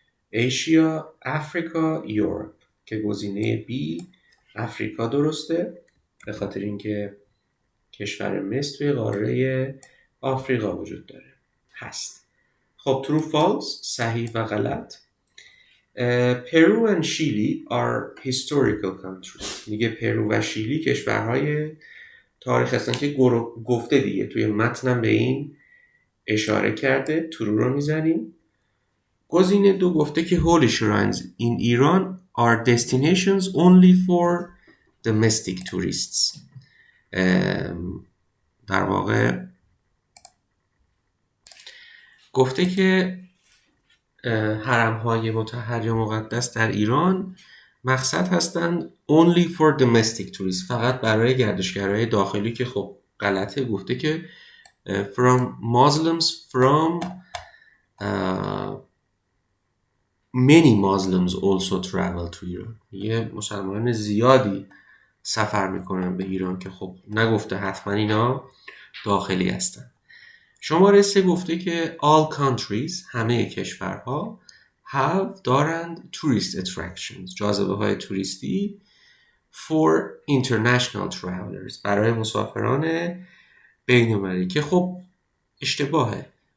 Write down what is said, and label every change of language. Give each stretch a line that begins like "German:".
Persian: ایشیا، افریقا، یورپ که گزینه B افریقا درسته به خاطر اینکه کشور مصر توی قاره آفریقا وجود داره هست. خب
English: true false
Persian: صحیح و غلط.
English: Peru and Chile are historical countries.
Persian: میگه پرو و شیلی کشورهای تاریخ هستن که گفته دیگه توی متنم به این اشاره کرده. ترو رو میزنیم. گزینه 2 گفته که
English: holy shrines in Iran are destinations only for domestic tourists.
Persian: در واقع گفته که حرم‌های مطهر یا مقدس در ایران مقصد هستند
English: only for domestic tourists،
Persian: فقط برای گردشگرای داخلی، که خب غلطه. گفته که
English: from Muslims from many Muslims also travel to Iran.
Persian: یه مسلمان زیادی سفر میکنن به ایران، که خب نگفته حتما اینا داخلی هستن. شماره 3 گفته که
English: all countries
Persian: همه کشورها
English: have
Persian: دارند
English: tourist attractions
Persian: جاذبه های توریستی
English: for international travelers
Persian: برای مسافران بین‌المللی، که خب اشتباهه.